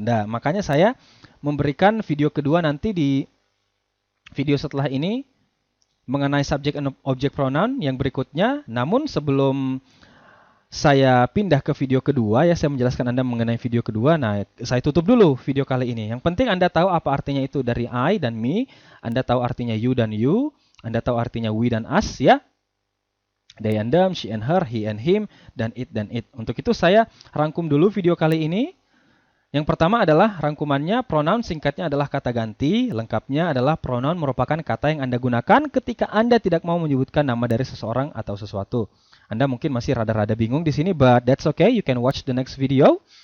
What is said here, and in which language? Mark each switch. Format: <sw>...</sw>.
<id>Nah, makanya saya memberikan video kedua nanti di video setelah ini mengenai subject and object pronoun yang berikutnya. Namun sebelum saya pindah ke video kedua, ya saya menjelaskan Anda mengenai video kedua. Nah, saya tutup dulu video kali ini. Yang penting Anda tahu apa artinya itu dari I dan me. Anda tahu artinya you dan you. Anda tahu artinya we dan us, ya.</id> <en>They and them, she and her, he and him,</en> <id>dan</id> <en>it.</en> <id>Untuk itu saya rangkum dulu video kali ini. Yang pertama adalah rangkumannya, pronoun singkatnya adalah kata ganti. Lengkapnya adalah pronoun merupakan kata yang Anda gunakan ketika Anda tidak mau menyebutkan nama dari seseorang atau sesuatu. Anda mungkin masih rada-rada bingung di sini,</id> <en>but that's okay. You can watch the next video.</en>